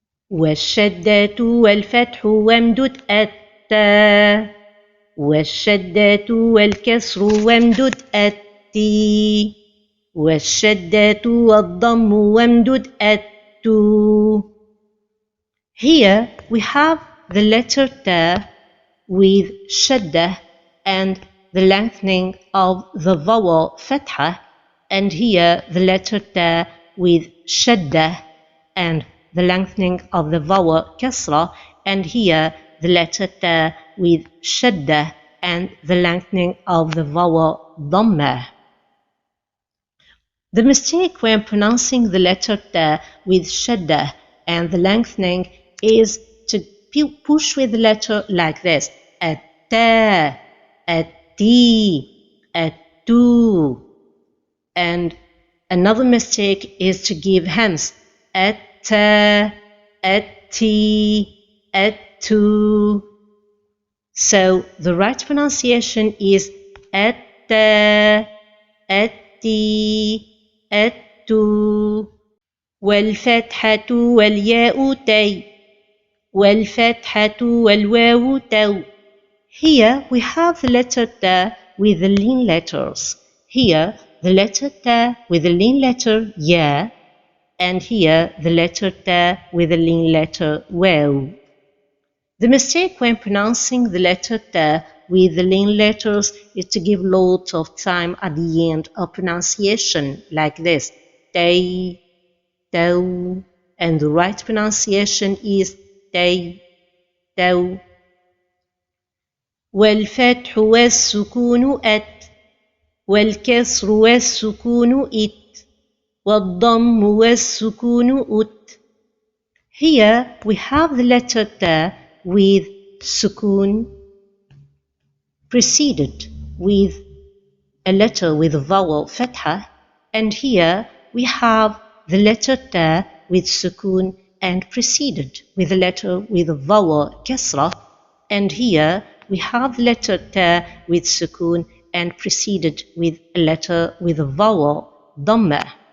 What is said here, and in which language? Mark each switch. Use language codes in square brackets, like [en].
[ar] والشدة والفتح وامدد التا والشدة والكسر وامدد التي والشدة والضم وامدد التو. [en] Here we have the letter ta with shadda and the lengthening of the vowel fatha, and here the letter ta with shadda and the lengthening of the vowel kasra, and here the letter ta with shadda and the lengthening of the vowel dhamma. The mistake when pronouncing the letter ta with shadda and the lengthening is to push with the letter like this, at-ta, at-ti, at-tu. And another mistake is to give hems, at-ta, at-ti, at-tu. So the right pronunciation is at-ta, at-ti, التو. [ar] والفتحة والياء تي والفتحة والواو تو. [en] Here we have the letter ta with the lean letters. Here the letter ta with the lean letter ya, and here the letter ta with the lean letter waw. The mistake when pronouncing the letter ta with the lean letters is to give lots of time at the end of pronunciation like this, tay, taw, and the right pronunciation is tay, taw. [ar] والفتح والسكون أت والكسر والسكون إت والضم والسكون أت. [en] Here we have the letter ta with sukun preceded with a letter with a vowel fatha, and here we have the letter ta with sukun and preceded with a letter with a vowel kasra, and here we have the letter ta with sukun and preceded with a letter with a vowel dhamma.